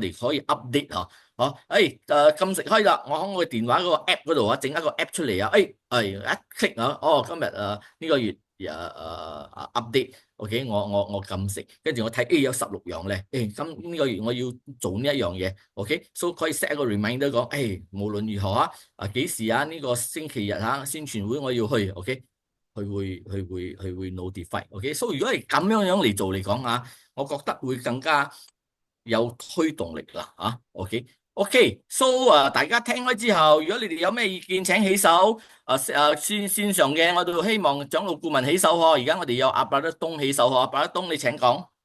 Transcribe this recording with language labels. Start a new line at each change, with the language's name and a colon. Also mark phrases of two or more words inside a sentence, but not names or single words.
Cantonese: 哋可以 update 禁食開啦，我喺我嘅電話嗰個 app 嗰度啊，整一個 app 出嚟啊，一 click 啊，今日呢個月update，OK，我禁食，跟住我睇有16樣咧，今呢個月我要做呢一樣嘢，OK，so 可以 set 一個 reminder 講，無論如何幾時呢個星期日宣傳會我要去，OK，佢會 notify，OK，so 如果係咁樣嚟做嚟講我覺得會更加有推動力啦，OK，so 大家聽開之後，如果你哋有咩意見請起手，線上嘅我都希望長老顧問起手而家我哋有阿伯德東起手阿伯德東你請講。